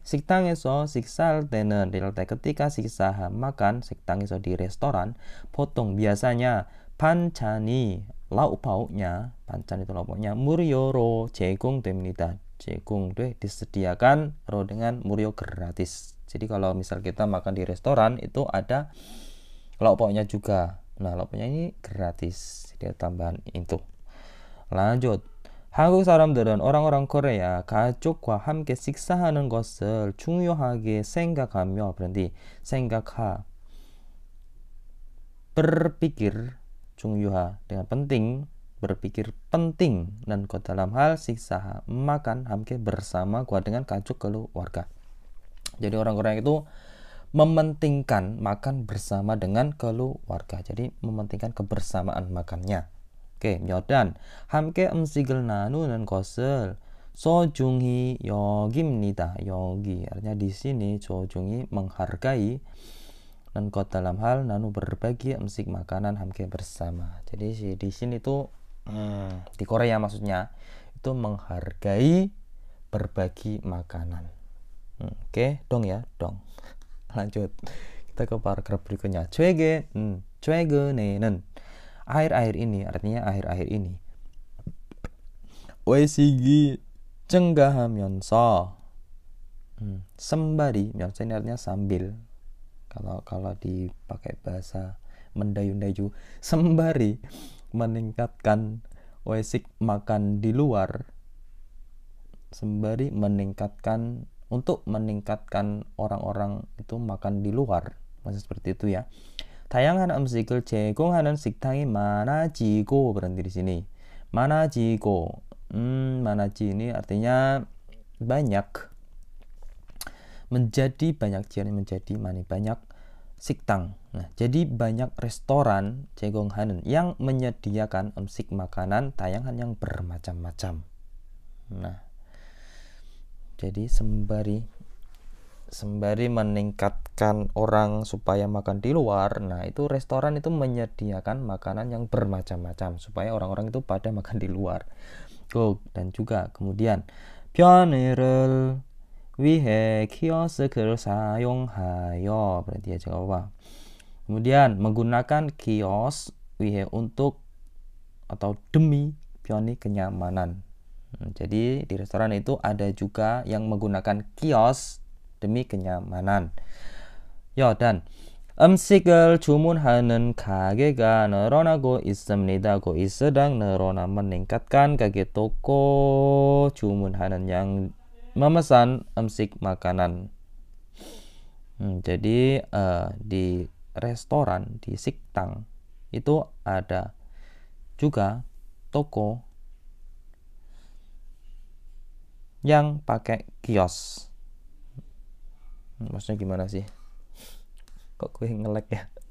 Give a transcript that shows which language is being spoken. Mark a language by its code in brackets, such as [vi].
[ko] 식당에서 식사할 때는, 이럴 때 ketika 식사 makan, 식당에서 di restoran, 보통 biasanya 반찬이 lauk pauknya, 반찬 itu lauk pauknya 무료로 제공됩니다. [id] 제공돼, disediakan ro dengan 무료 gratis. Jadi kalau misal kita makan di restoran itu ada lauk pauknya juga. Nah, lauk pauknya ini gratis. Jadi tambahan itu. lanjut. [ko] 한국 사람들은 [id] orang-orang Korea [ko] 가족과 함께 식사하는 것을 중요하게 생각하며, [id] berarti 생각하, berpikir, 중요하 dengan penting, berpikir penting dan ke dalam hal siksa makan 함께 bersama kuat dengan 가족 keluarga. Jadi orang Korea itu mementingkan makan bersama dengan keluarga. Jadi mementingkan kebersamaan makannya. Oke, dan [ko] 함께 음식을 나누는 것을 소중히 여깁니다. [id] 여기 artinya di sini 소중히 menghargai, dan kot dalam hal nanu berbagi 음식 makanan 함께 bersama. Jadi di sini tuh di Korea maksudnya itu menghargai berbagi makanan. Oke, dong ya, dong. lanjut kita ke paragraf berikutnya. 최근에는 Akhir-akhir ini artinya akhir-akhir ini. [ko] 외식이 증가하면서 [id] sembari 면서 ini artinya sambil. Kalau dipakai bahasa mendayu-dayu, sembari meningkatkan wesik makan di luar, sembari meningkatkan untuk meningkatkan orang-orang itu makan di luar, maksud seperti itu ya. [ko] 다양한 음식을 제공하는 식당이 많아지고 [id] berhenti di sini. 많아지고, 많아지 ini artinya banyak. Menjadi banyak, jian menjadi mani banyak siktang. Nah, jadi banyak restoran 제공하는 yang menyediakan 음식 makanan tayangan yang bermacam-macam. Nah, jadi sembari meningkatkan orang supaya makan di luar, nah itu restoran itu menyediakan makanan yang bermacam-macam supaya orang-orang itu pada makan di luar. Dan juga kemudian [ko] 편의를 위해 키오스크를 사용하여 [id] berarti ya jawab apa? Kemudian menggunakan kios 위해 untuk atau demi 편의 kenyamanan. Jadi di restoran itu ada juga yang menggunakan kios demi kenyamanan. [ko] Ya, dan 음식을 주문하는 가게가 늘어나고 있습니다. [id] 고 sedang 늘어나 meningkatkan 가게 toko 주문하는 yang memesan 음식 makanan. Jadi di restoran, di siktang itu ada juga toko yang pakai kios. Maksudnya gimana sih? Kok gue nge-lag ya?